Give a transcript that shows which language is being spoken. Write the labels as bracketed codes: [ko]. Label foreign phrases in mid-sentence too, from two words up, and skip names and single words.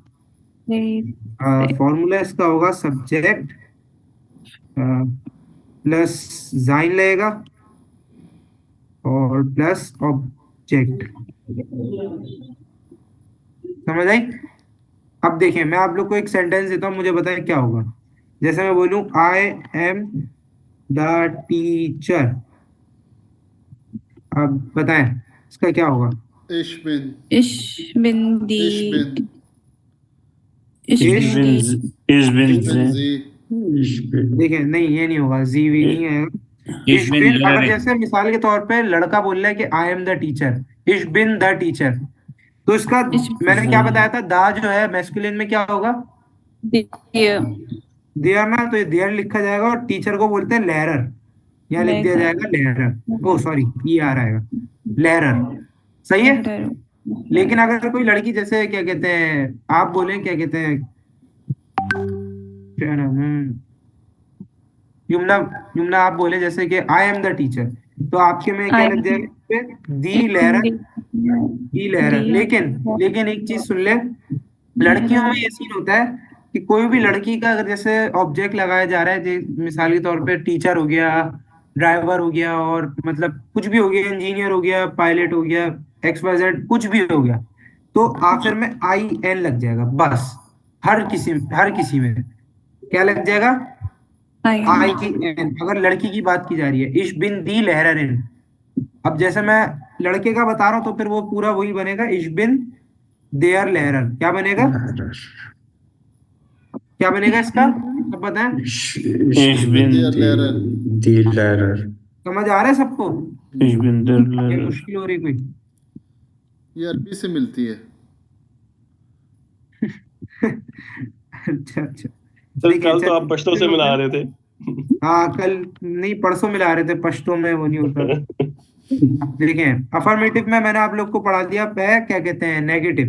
[hi] फॉर्मूला इसका होगा [en] subject plus [hi] जाइन लगेगा, और [en] plus object. [hi] समझ आई? अब देखिए, मैं आप लोग को एक सेंटेंस देता हूँ, मुझे बताएं क्या होगा। जैसे मैं बोलूँ [en] I am the teacher. [hi] अब बताएं इसका क्या होगा। [de] Ich bin, Ich bin ich die, bin, ich Ich bin bin die, ich bin ich bin sie sie, [hi] देखिए नहीं ये नहीं होगा, जी भी नहीं आएगा। [de] ich इश bin [hi] बिन, अगर [de] Lehrerin [hi] जैसे मिसाल के तौर पे लड़का बोल रहा है कि [en] I am the teacher, [de] ich bin [en] the teacher, [hi] तो इसका [de] ich [hi] मैंने क्या बताया था, दा जो है मैस्कुलिन में क्या होगा, [de] der [hi] देयर ना, तो ये देयर लिखा जाएगा और टीचर को बोलते हैं लेरर, यहाँ लिख दिया [de] Lehrer, [hi] जाएगा लेरर, ओ सॉरी ये आ रहेगा लेरर। सही है। [de] Lehrer, [hi] लेकिन अगर कोई लड़की जैसे क्या कहते हैं, आप बोले क्या कहते हैं, क्या नाम है? युमना, युमना आप बोले जैसे कि [en] I am the teacher, [hi] तो आपके में क्या लग [de] ein, [hi] जाएगा, दी [de] ich लेरर, bin die Lehrer. die, [hi] लेकिन लेकिन एक चीज सुन ले, लड़कियों में ये सीन होता है कि कोई भी लड़की का अगर जैसे ऑब्जेक्ट लगाया जा रहा है, मिसाल के तौर पे टीचर हो गया, ड्राइवर हो गया, और मतलब कुछ भी हो गया, इंजीनियर हो गया, पायलट हो गया, एक्स वाई जेड कुछ भी हो गया, तो आखिर में आई एन लग जाएगा बस। हर किसी में क्या लग जाएगा, आई [de] ein, [hi] एन, अगर लड़की की बात की जा रही है, [de] ich bin die Lehrerin. [hi] अब जैसे मैं लड़के का बता रहा हूँ तो फिर वो पूरा वही बनेगा, [de] ich bin der Lehrer. [hi] क्या बनेगा, क्या बनेगा इसका, सब पता है। [de] ich bin der Lehrer, die Lehrer. [hi] समझ आ रहा है सबको, [de] ich bin der [hi] ये [de] Lehrer [hi] मुश्किल हो रही कोई। ये अरबी से मिलती है। अच्छा अच्छा, सर देखिए कल तो आप चलिए पश्तो से मिला रहे थे। हाँ कल नहीं परसों मिला रहे थे, पश्तो में वो नहीं होता। देखें अफर्मेटिव में मैंने आप लोग को पढ़ा दिया पे क्या कहते हैं नेगेटिव।